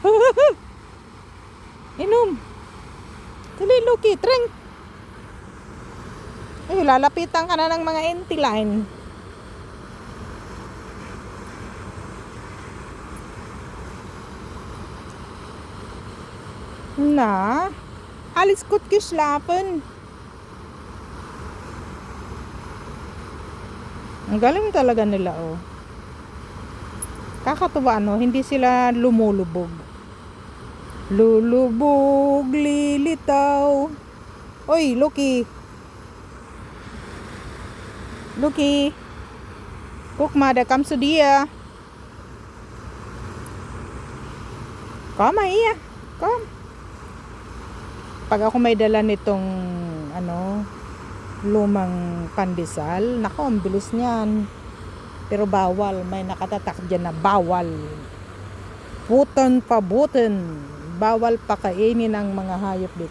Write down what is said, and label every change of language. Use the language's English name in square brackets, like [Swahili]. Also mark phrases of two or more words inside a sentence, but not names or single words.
[Filipino] Inom. Dali, Loki, drink. Ay, lalapitan ka na ng mga entiline. Na, [German] alles gut geschlafen. [Filipino] Ang galing talaga nila oh. Kakatuwa no, hindi sila lumulubog. Lulubog, lilitaw. Oy, Loki. Loki. [German] Guck mal, da kommst du dir. Komm mal hier. Komm. [Filipino] Pag ako may dala nitong lumang pandesal, nako, ang bilis niyan. Pero bawal, may nakatatak dyan na bawal. Bawal pakainin ng mga hayop dito.